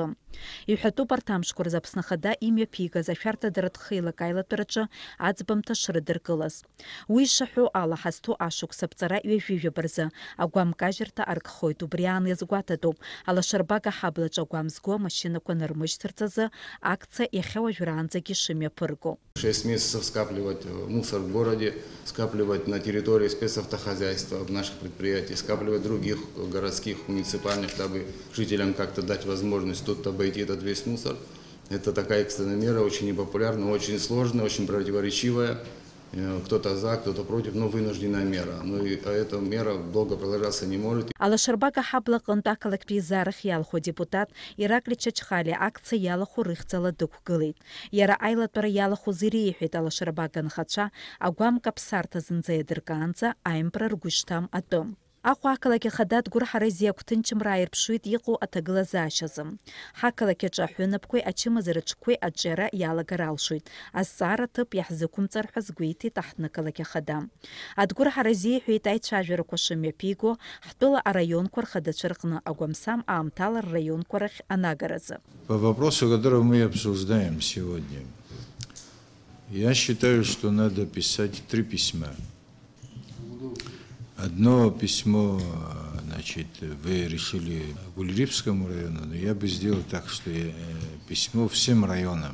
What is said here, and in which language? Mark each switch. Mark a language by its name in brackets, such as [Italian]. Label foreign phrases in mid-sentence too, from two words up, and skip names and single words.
[Abkhazian] Иҳәатәуп арҭ амшқәа рзы Аԥсны Ахада имҩаԥигаз ашәарҭадаратә хеилак аилатәараҿы аӡбамҭа шрыдыркылаз. Уи ишаҳәо ала ҳазҭо ашықәс аԥҵара ҩажәижәаба рзы агәамкажьырҭа аркхоит. Убри аан иазгәаҭатәуп алашарбага ҳаблаҿ агәам зго амашьынақәа нырмыжьцырц азы акциа иахьа уажәраанӡагьы шымҩаԥырго. [Russian] 6 месяцев скапливать мусор в городе, скапливать на территории спецавтохозяйства, наших предприятий, скапливать других городских, муниципальных, чтобы жителям как-то дать возможность тут обойти этот весь мусор. Это такая экстренная мера, очень непопулярная, очень сложная, очень противоречивая. Кто-то за, кто-то против, но вынужденная мера. Но и эта мера долго продолжаться не может. [Abkhazian] Алашарбага ҳаблаҟынтә ақалақьтәи еизарахь иалху депутат Иракли Чачхали акциа иалаху рыхьӡала дықәгылеит. Иара аилатәара иалахәыз иреиҳәеит алашарбага анхацәа агәамк аԥсарҭа зынӡа иадыркаанӡа аимпра ргәы ишҭам атәы. Аҟәа ақалақь Ахада дгәырҳараз иақәҭынчымра ааирԥшуеит иҟоу аҭагылазаашьазы. Ҳақалақь аҿы аҳәынаԥқәеи ачымазараҿқәеи аҿиара иалагар алшоит. Азҵаара ҭыԥ иаҳзықәымҵар ҳәа згәеиҭеит аҳҭнықалақь Ахада. Адгәырҳараз иеиҳәеит аицәажәарақәа шымҩаԥиго ҳтәыла араионқәа рхадацәа рҟны агәамсам аамҭала рраионқәа рахь анагаразы. [Russian] По вопросу, который мы обсуждаем сегодня, я считаю, что надо писать 3 письма. Одно письмо, значит, вы решили Гульрипскому району, но я бы сделал так, что письмо всем районам.